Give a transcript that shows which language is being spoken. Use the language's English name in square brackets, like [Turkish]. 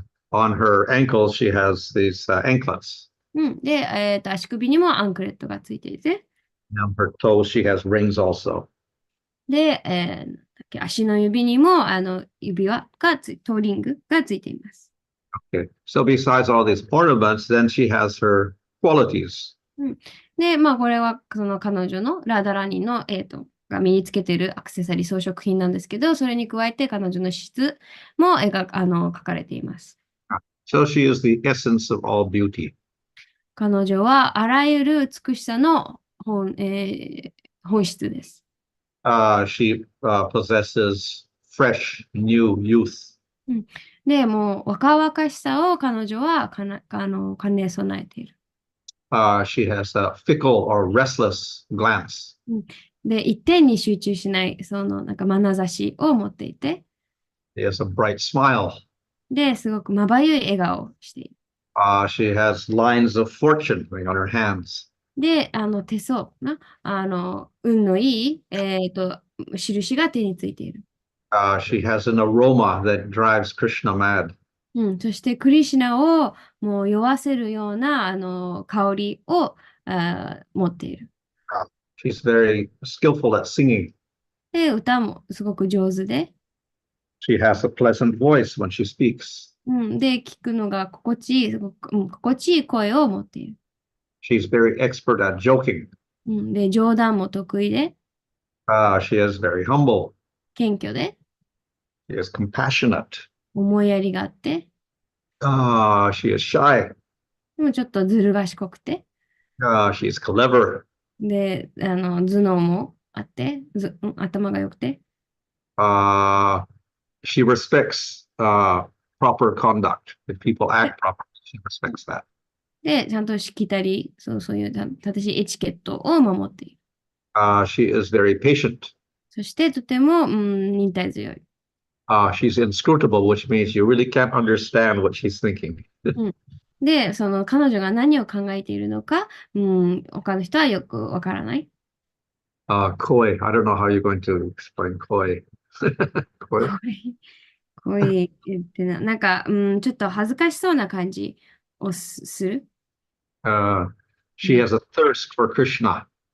[English] On her ankles, she has these anklets. [Japanese] で、足首にもアンクレットがついていて。 [English] On her toes, she has rings also. [Japanese] で、足の指にも指輪がトーリングがついています。 [English] Okay. So besides all these ornaments, then she has her qualities. [Japanese] で、これはその彼女のラーダラニの、が身につけているアクセサリー装飾品なんですけど、それに加えて彼女の質も書かれています。 [English] So she is the essence of all beauty. [Japanese] 彼女はあらゆる美しさの本質です。 [English] She possesses fresh, new youth. [Japanese] で、もう若々しさを彼女は兼ね備えている。 [English] She has a fickle or restless glance. [Japanese] で、一点に集中しない、そのなんか眼差しを持っていて。 [English] She has a bright smile. [Japanese] で、すごくまばゆい笑顔をしている。 [English] She has lines of fortune on her hands. [Japanese] で、手相な、運のいい、印が手についている。 [English] She has an aroma that drives Krishna mad. [Japanese] そしてクリシュナをもう酔わせるような香りを持っている。 [English] She's very skillful at singing. [Japanese] で、歌もすごく上手で。 [English] She has a pleasant voice when she speaks. [Japanese] で、聞くのが心地いい、心地いい声を持っている。 [English] She's very expert at joking. [Japanese] で、冗談も得意で、 [English] She is very humble. [Japanese] 謙虚で、 [English] She is compassionate. [Japanese] 思いやりがあって、 [English] She is shy. [Japanese] でもちょっとずる賢くて、 [English] She's clever. [Japanese] で、頭脳もあって、頭が良くて、 [English] She respects proper conduct. If people で、 act properly, she respects that. [Japanese] ちゃんとしきたり、そういう正しいエチケットを守っている。 [English] She is very patient. [Japanese] そしてとても、忍耐強い。 [English] She's inscrutable, which means you really can't understand what she's thinking. [Japanese] で、その彼女が何を考えているのか、他の人はよくわからない。 [English] Koi. I don't know how you're going to explain koi. [Japanese] こ [English] Koi. [Japanese] ういう言ってなんか、ちょっと恥ずかしそうな感じをする。 [English] She has a thirst for Krishna.